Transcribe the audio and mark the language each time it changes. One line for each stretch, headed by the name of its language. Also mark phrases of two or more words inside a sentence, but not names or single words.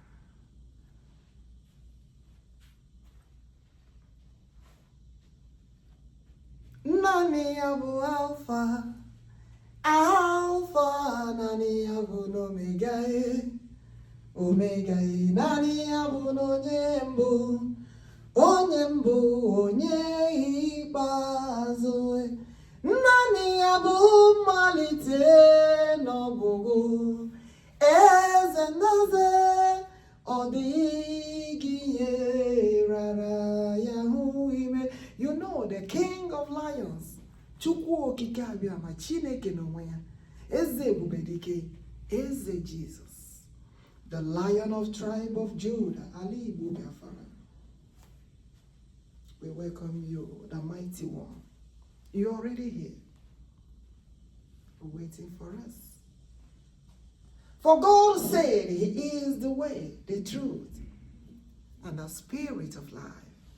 Igbo: Nani abu Alpha, Alpha, nani abu Omega, Omega, nani abu Onyembu. Onye mbụ onye ikpeazụ nani ya bụ mmalite n'ọgwụgwụ eze ndeze ọ dịghị ihe rara ya hụ ime.
English: You know, the king of lions,
Igbo: Chukwuokikeabiama, Chineke n'onwe ya, eze ebubedike, eze Jesus,
English: the lion of tribe of Judah,
Igbo: Ali Igbo Biafra.
English: We welcome you, the mighty one. You're already here, waiting for us. For God said He is the way, the truth, and the spirit of life.